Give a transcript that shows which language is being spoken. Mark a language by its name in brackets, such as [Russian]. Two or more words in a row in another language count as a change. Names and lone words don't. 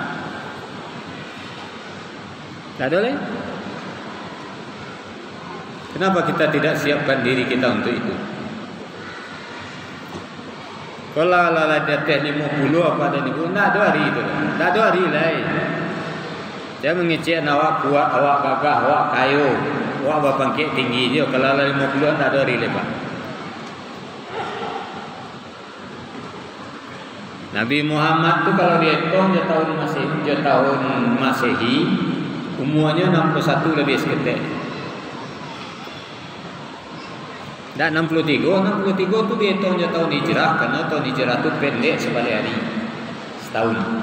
[Indonesian] Tak ada lagi. Kenapa kita tidak siapkan diri kita untuk itu? Kalau ala datang 50 apa ada ni pun, tak ada hari itu. Tak ada hari lain. Dia mengecek awak kuat, awak gagah, awak kayu, awak berpangkit tinggi dia. Kalau ala 50 tak ada hari lepas. Nabi Muhammad tu kalau dia hitung dia tahun Masehi umurnya 61 lebih seketik. Dan 63 tu dia tahun hijrah, karena tahun hijrah tu pendek sebalik hari, setahun.